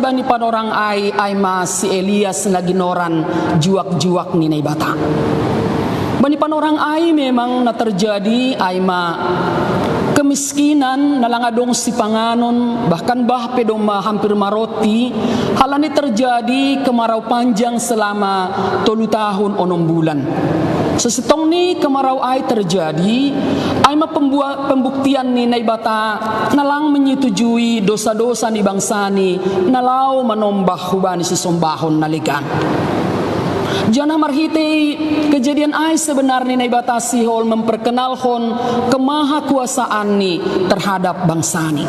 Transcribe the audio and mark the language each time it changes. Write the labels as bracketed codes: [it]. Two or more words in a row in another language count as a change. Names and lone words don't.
[bts] bani panorang ay ma si Elias na ginoran juak-juak ni naibata bani panorang ay memang na terjadi ay ma kemiskinan nalangadong si panganon bahkan pedong hampir maroti halani terjadi [id] kemarau panjang selama 3 tahun 6 bulan. [bts] Sesitong ni kemarau ay terjadi ay pembuktian ni naibata nalang [id] menyetujui dosa-dosa [bts] ni bangsa ni nalau manombah hubani si sombahon naligan. Jana marhiti kejadian ay sebenarnya naibata sihol [id] memperkenalkan kemahakuasaan [bts] ni terhadap bangsa ni.